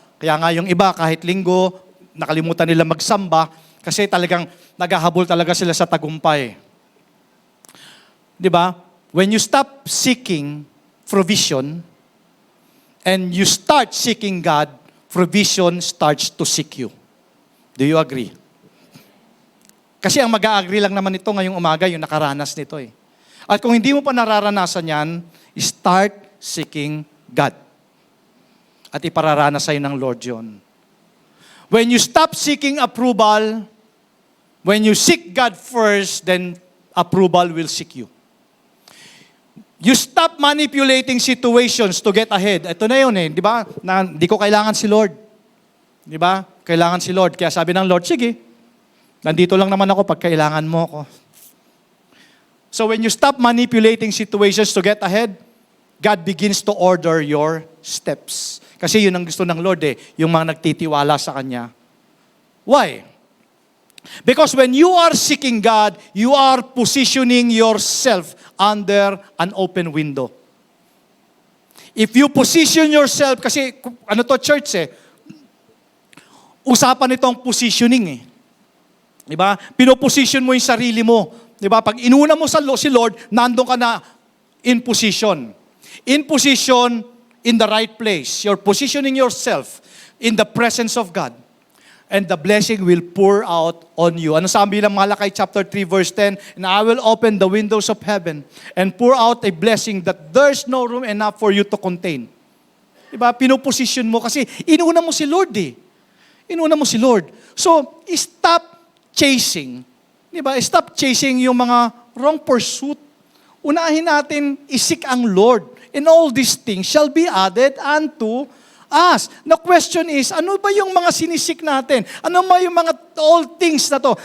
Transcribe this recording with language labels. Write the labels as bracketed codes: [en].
[tl] Kaya nga yung iba, kahit linggo, nakalimutan nila magsamba, kasi talagang naghahabol talaga sila sa tagumpay. Diba? [en] When you stop seeking provision, and you start seeking God, provision starts to seek you. Do you agree? [tl] Kasi ang mag-a-agree lang naman ito ngayong umaga, yung nakaranas nito eh. At kung hindi mo pa nararanasan yan, start seeking God. At ipararanas sa'yo ng Lord yun. [en] When you stop seeking approval, when you seek God first, then approval will seek you. You stop manipulating situations to get ahead. [tl] Ito na yun eh, di ba? Na, di ko kailangan si Lord. Di ba? Kailangan si Lord. Kaya sabi ng Lord, sige, nandito lang naman ako pag kailangan mo ako. [en] So when you stop manipulating situations to get ahead, God begins to order your steps. [tl] Kasi yun ang gusto ng Lord eh, yung mga nagtitiwala sa Kanya. [en] Why? Because when you are seeking God, you are positioning yourself under an open window. If you position yourself, [tl] kasi ano to church eh, usapan itong positioning eh. Diba? Pinoposition mo yung sarili mo. Diba? Pag inuna mo si Lord, nandun ka na in position. [en] In position, in the right place. You're positioning yourself in the presence of God. And the blessing will pour out on you. [tl] Ano sabi ng Malakay chapter 3 verse 10? [en] And I will open the windows of heaven and pour out a blessing that there's no room enough for you to contain. [tl] Diba? Pinoposition mo kasi inuna mo si Lord eh. Inuna mo si Lord. [en] So, stop chasing. Diba? Stop chasing [tl] yung mga wrong pursuit. Unahin natin, isik ang Lord. [en] And all these things shall be added unto us. The question is, [tl] ano ba yung mga sinisik natin? Ano ba yung mga all things na to?